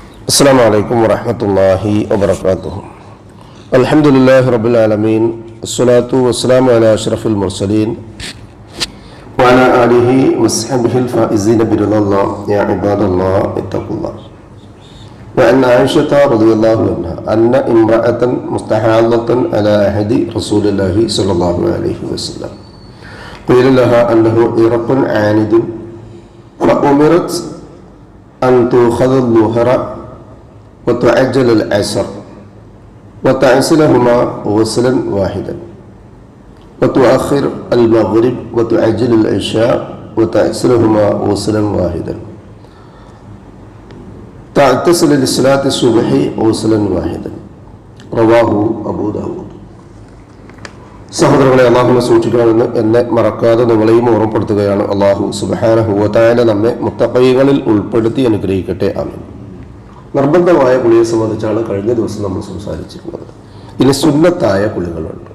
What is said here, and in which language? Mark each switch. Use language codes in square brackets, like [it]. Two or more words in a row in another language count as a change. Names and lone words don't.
[ar] السلام عليكم ورحمة الله وبركاته. الحمد لله رب العالمين. الصلاة والسلام على أشرف المرسلين وعلى آله وصحبه الفائزين برضى الله. يا عباد الله اتقوا الله. وعن عائشة رضي الله عنها أن امرأة مستحاضة على عهد رسول الله صلى الله عليه وسلم قيل لها أنه عرق عاند فأمرت أن تؤخذ الظهر وتعجل العصر وتغسلهما غسلا واحدا وتؤخر المغرب وتعجل العشاء وتغسلهما غسلا واحدا تعتزل لصلاة الصبح غسلا واحدا رواه أبو داود. [ml] സഹോദരങ്ങളെ, അള്ളാഹുവിനെ സൂക്ഷിക്കണമെന്ന് എന്നെ മറക്കാതെ നിങ്ങളെയും ഓർമ്മപ്പെടുത്തുകയാണ്. [ar] الله سبحانه وتعالى [ml] നമ്മെ മുത്തഖീങ്ങളിൽ ഉൾപ്പെടുത്തി അനുഗ്രഹിക്കട്ടെ. ആമീൻ. നിർബന്ധമായ കുളിയെ സംബന്ധിച്ചാണ് കഴിഞ്ഞ ദിവസം നമ്മൾ സംസാരിച്ചിരുന്നത്. ഇനി സുന്നത്തായ കുളികളുണ്ട്.